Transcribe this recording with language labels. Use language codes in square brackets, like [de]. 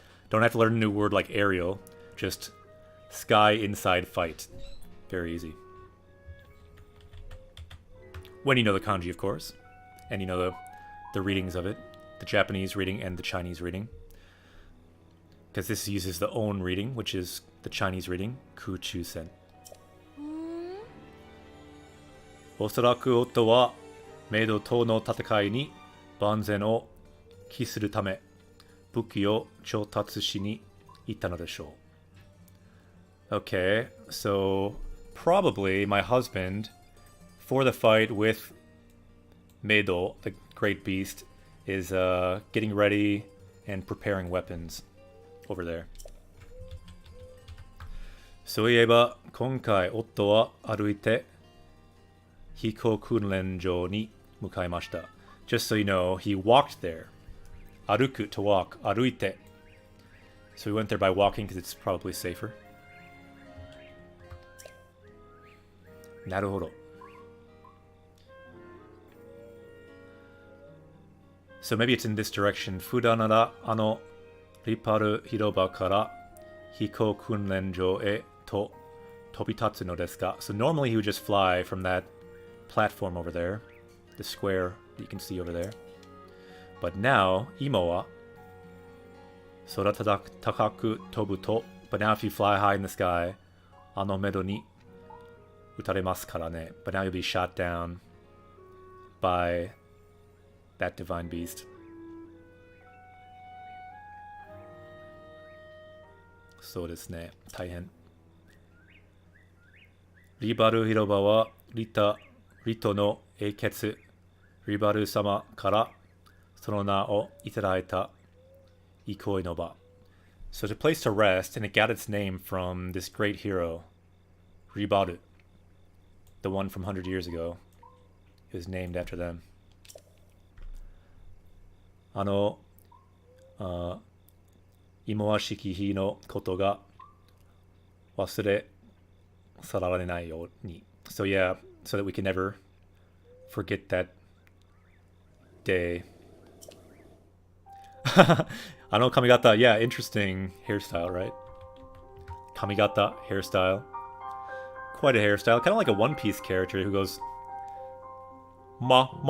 [en] Don't have to learn a new word like aerial. Just sky, inside, fight. Very easy. When you know the kanji, of course. And you know the readings of it. The Japanese reading and the Chinese reading. Because this uses the own reading, which is the Chinese reading. [ja] Kuchu Sen. おそらく夫はメイドとの戦いに万全を期するため武器を調達しに行ったのでしょう。 [en] Okay, so probably my husband, for the fight with Meido, the great beast, is getting ready and preparing weapons over there. [ja] そういえば今回夫は歩いて飛行訓練場に向かいました。 [en] Just so you know, he walked there. 歩く to walk, 歩いて. So we went there by walking because it's probably safer. [ja] なるほど。 [en] So maybe it's in this direction. [ja] 普段ならリパル広場から飛行訓練場へと飛び立つのですが. [en] So normally he would just fly from that platform over there, the square that you can see over there. But now, [ja] 今は空高く飛ぶと, [en] but now if you fly high in the sky, [ja] あのメドに撃たれますからね. [en] But now you'll be shot down by that divine beast. [ja] そうですね、大変。リバル広場はリトの英傑リバル様からその名をいただいた憩いの場. [en] So it's a place to rest, and it got its name from this great hero, Ribaru, the one from 100 years ago. It was named after them. [ja] 忌まわしき日のことが忘れ去られないように. [en] So yeah, so that we can never forget that day. 髪型, yeah, interesting hairstyle, right? 髪型, hairstyle. Quite a hairstyle, kind of like a One Piece character who goes ma.